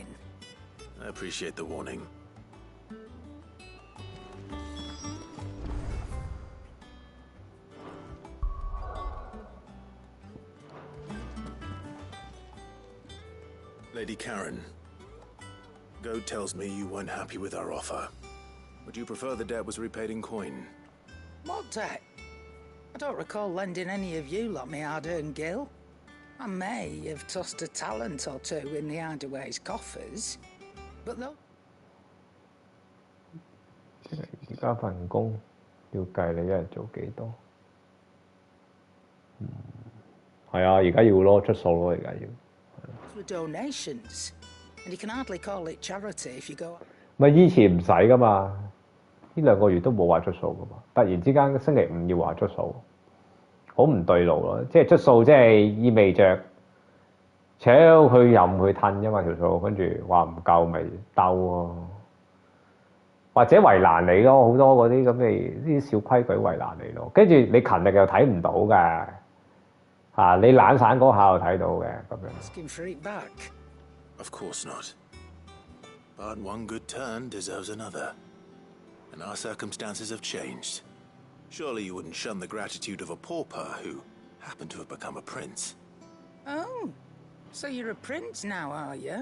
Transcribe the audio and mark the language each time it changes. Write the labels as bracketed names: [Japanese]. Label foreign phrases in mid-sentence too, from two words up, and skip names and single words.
[English] I appreciate the warning. Lady Karen, Goad tells me you weren't happy with our offer. Would you prefer the debt was repaid in coin? What debt? I don't recall lending any of you like me hard-earned gil. I may have tossed a talent or two in the Hideaway's coffers, but though... [Cantonese] 而家份工要計你一日做幾多？係啊，而家要攞出數咯，而家要。 [English] For donations, and you can hardly call it charity if you go. [Cantonese] 咪以前唔使噶嘛，呢2個月都冇話出數噶嘛，突然之間星期5要話出數，好唔對路咯。即係出數即係意味着，佢任去褪啫嘛條數，跟住話唔夠咪兜喎，或者為難你咯，好多嗰啲咁嘅啲小規矩為難你咯，跟住你勤力又睇唔到嘅。你懶散嗰下就睇到嘅咁樣。 [English] Asking for it back? Of course not. But one good turn deserves another. And our circumstances have changed. Surely you wouldn't shun the gratitude of a pauper who happened to have become a prince. Oh, so you're a prince now, are you?